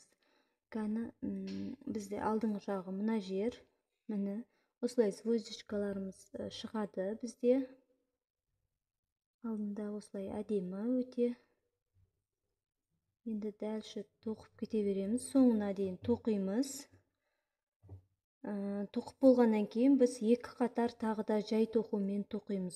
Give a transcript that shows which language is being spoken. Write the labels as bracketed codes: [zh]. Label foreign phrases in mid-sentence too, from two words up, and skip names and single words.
[kk] Кана бизде алдыңкы жагы мына жер. Мына осылай звездочкаларыбыз чыгады бизде. Алдында осылай адемі өте. Енді дальше тоқып кете береміз. Соңына дейін тоқимыз. Тоқып болғаннан кейін біз екі қатар тағы да жай тоқумен тоқимыз.